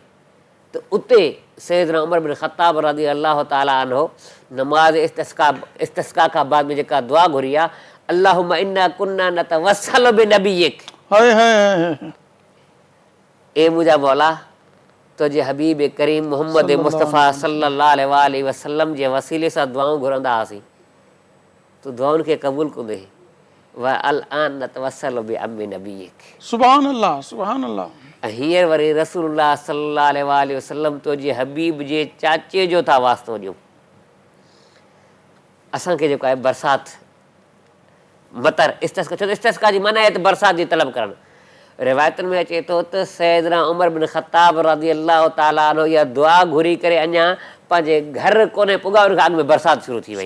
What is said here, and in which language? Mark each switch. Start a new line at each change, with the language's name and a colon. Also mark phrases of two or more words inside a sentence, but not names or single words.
Sindhi: त उते सैयदना उमर बिन ख़त्ताब
Arabic: رضي الله تعالى عنه
Sindhi: नमाज़ इस्तिस्का खां बाद में जेका दुआ घुरी आहे,
Arabic: اللهم إنا كنا نتوسل بنبيك,
Sindhi: हाय हाय, ए मुंहिंजा मौला तुंहिंजे हबीब करीम मोहम्मद मुस्तफ़ा
Arabic: صلى الله عليه وسلم
Sindhi: जे वसीले सां दुआऊं घुरंदा हुआसीं, तूं दुआउनि खे क़बूल कंदे।
Arabic: والآن نتوسل بعم نبيك, سبحان الله سبحان الله.
Sindhi: ऐं हींअर वरी
Arabic: رسول الله صلى الله عليه وسلم
Sindhi: तुंहिंजे हबीब जे चाचे जो था वास्तो ॾियूं। असांखे जेको आहे बरसाति मतर इस्तिस्का, छो त इस्तिस्का जी माना आहे त बरसाति जी तलब करणु। रिवायतुनि में अचे थो त सैयदना उमर बिन ख़त्ताब
Arabic: رضي الله تعالى عنه
Sindhi: इहा दुआ घुरी करे अञा पंहिंजे घर कोन्हे पुॻा उन खां अॻु में बरसाति शुरू थी वई।